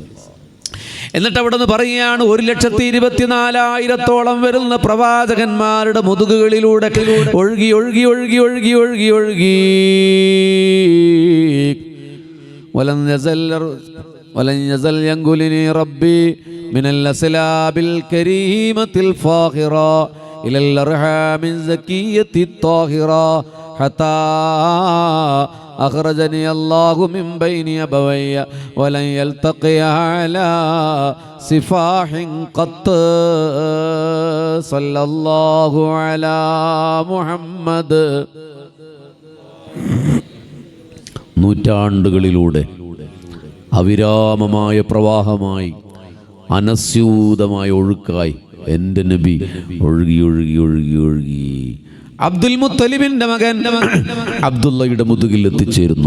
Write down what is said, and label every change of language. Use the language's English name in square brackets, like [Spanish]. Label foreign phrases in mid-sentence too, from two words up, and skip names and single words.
[Malayalam] എന്നിട്ട് അവിടെ നിന്ന് പറയുകയാണ്, 1,24,000 വരുന്ന പ്രവാചകന്മാരുടെ മുതുകുകളിലൂടെ ഒഴുകി ഒഴുകി ഒഴുകി ഒഴുകി ഒഴുകി ഒഴുകി [Arabic] ولن يزل ينقلني ربي من الأصلاب الكريمة الفاخرة إلى الأرحام الزكية الطاهرة حتى أخرجني الله من بين أبوي ولن يلتقي على سفاح قط صلى الله على محمد. [Malayalam] നൂറ്റാണ്ടുകളിലൂടെ അവിരാമമായ പ്രവാഹമായി അനസ്യൂതമായ ഒഴുക്കായി എൻ്റെ നബി ഒഴുകി ഒഴുകി ഒഴുകി ഒഴുകി അബ്ദുൽ മുത്തലിബിന്റെ മകൻ അബ്ദുള്ളയുടെ മുതുകിൽ എത്തിച്ചേരുന്നു.